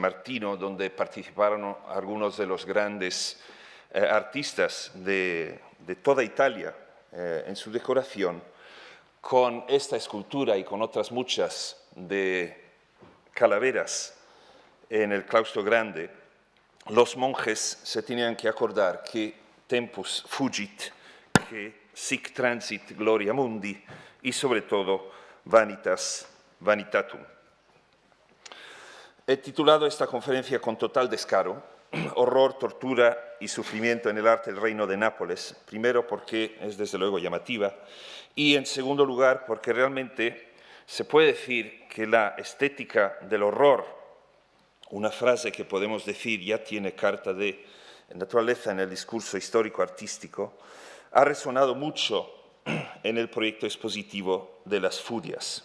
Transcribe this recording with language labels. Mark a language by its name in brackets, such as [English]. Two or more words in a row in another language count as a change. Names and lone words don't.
[Spanish] Martino, donde participaron algunos de los grandes artistas de toda Italia en su decoración, con esta escultura y con otras muchas de calaveras en el claustro grande, los monjes se tenían que acordar que [Latin] tempus fugit, [Spanish] que [Latin] sic transit gloria mundi, [Spanish] y sobre todo [Latin] vanitas vanitatum. [Spanish] He titulado esta conferencia con total descaro: horror, tortura y sufrimiento en el arte del Reino de Nápoles. Primero porque es desde luego llamativa, y en segundo lugar porque realmente se puede decir que la estética del horror, una frase que podemos decir ya tiene carta de naturaleza en el discurso histórico-artístico, ha resonado mucho en el proyecto expositivo de las furias.